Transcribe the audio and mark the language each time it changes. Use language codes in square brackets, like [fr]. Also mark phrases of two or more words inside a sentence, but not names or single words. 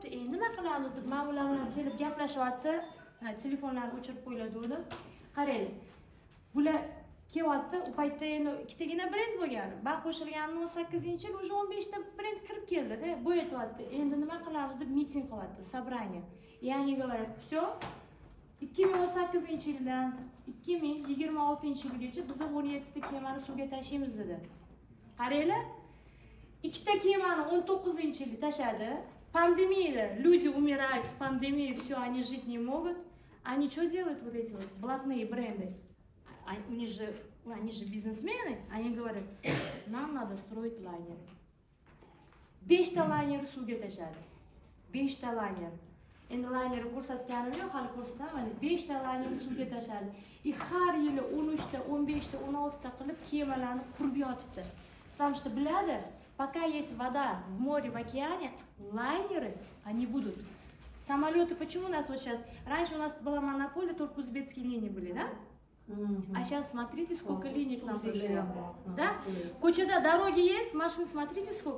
[uz] Endi nima qilamiz?" deb ma'mulalar bilan kelib gaplashyapti. Telefonlarni o'chirib qo'yiladi dedim. Qarang. Bular kelyapti. U paytda endi ikkitagina brend bo'lgan. Men qo'shilganim 18-yil, уже 15 ta brend kirib keldi-da. Bu aytyapti, "Endi nima qilamiz?" deb miting qilyapti, [ru] собрание. И они говорят, "Всё, [uz] 2018-yildan 2026-yilgacha biz 17 ta kemani suvga tashlaymiz" dedi. Qaranglar, ikkita kemani 19-yilda tashadi. [ru] Pandemiyada люди умирают в пандемии, всё, они жить не могут. Они что делают, вот эти вот блатные бренды? Они же бизнесмены, они говорят, нам надо строить лайнеры. [uz] 5 ta layner suvga tashadi. 5 ta layner. Endi laynerni ko'rsatganim yo'q, hali ko'rsataman. 5 ta layner suvga tashadi. Har yili 13 ta, 15 ta, 16 ta qilib kemalarni qurib yotibdi. [ru] Потому что biladi, пока есть вода в море, в океане, лайнеры, они будут. Самолеты, почему у нас вот сейчас? Раньше у нас была монополия, только узбекские линии были, да? А сейчас смотрите, сколько линий к нам пришло. Да? Куча-то дороги есть, машин смотрите сколько.